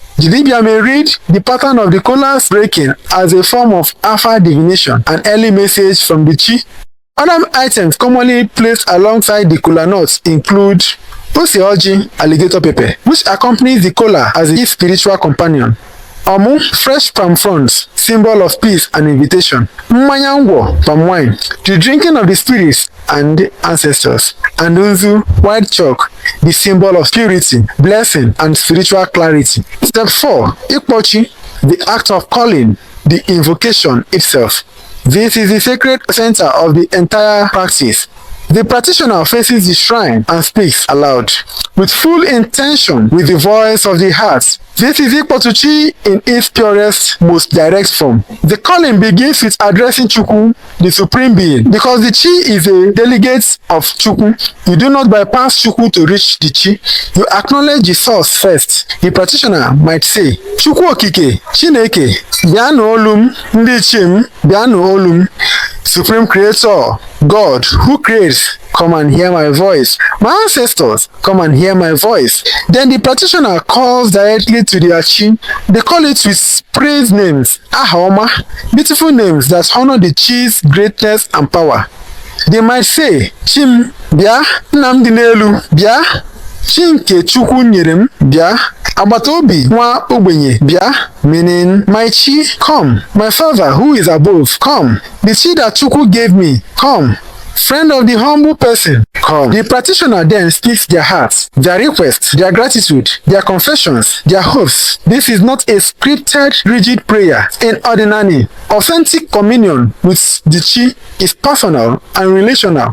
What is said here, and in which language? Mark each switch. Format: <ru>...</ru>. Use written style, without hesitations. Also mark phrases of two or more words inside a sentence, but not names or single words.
<en>The Dibia may read the pattern of the kolas breaking as a form of alpha divination, an early message from the chi. Other items commonly placed alongside the kola nuts include</en> <ig>Ose Oji,</ig> <en>alligator pepper, which accompanies the kola as its spiritual companion. Omu, fresh palm fronds, symbol of peace and invitation.</en> <ig>Mmanya ngwọ,</ig> <en>palm wine, the drinking of the spirits and ancestors. And Unzu, white chalk, the symbol of purity, blessing, and spiritual clarity. Step 4,</en> <ig>Ikpotu Chi,</ig> <en>the act of calling, the invocation itself. This is the sacred center of the entire practice. The practitioner faces the shrine and speaks aloud, with full intention, with the voice of the heart. This is</en> <ig>Ikpotu Chi</ig> <en>in its purest, most direct form. The calling begins with addressing Chukwu, the Supreme Being, because the Chi is a delegate of Chukwu. You do not bypass Chukwu to reach the Chi. You acknowledge the source first. The practitioner might say,</en> <ig>Chukwu Okike, Chineke, bịanụ olum, ndị chim, bịanụ olum.</ig> <en>Supreme Creator, God, who creates, come and hear my voice. My ancestors, come and hear my voice. Then the practitioner calls directly to their chi. They call it with praise names, Ahoma, beautiful names that honor the chi's greatness and power. They might say,</en> <ig>Chim, bịa, Nnamdi n'elu, bịa, Chinke Chukwu nyere m, bịa, Agbataobi nwa ogbenye, bịa,</ig> <en>meaning, my chi, come. My father who is above, come. The chi that Chukwu gave me, come. Friend of the humble person, come. The practitioner then speaks their hearts, their requests, their gratitude, their confessions, their hopes. This is not a scripted, rigid prayer. In Omenala, authentic communion with the chi is personal and relational.</en>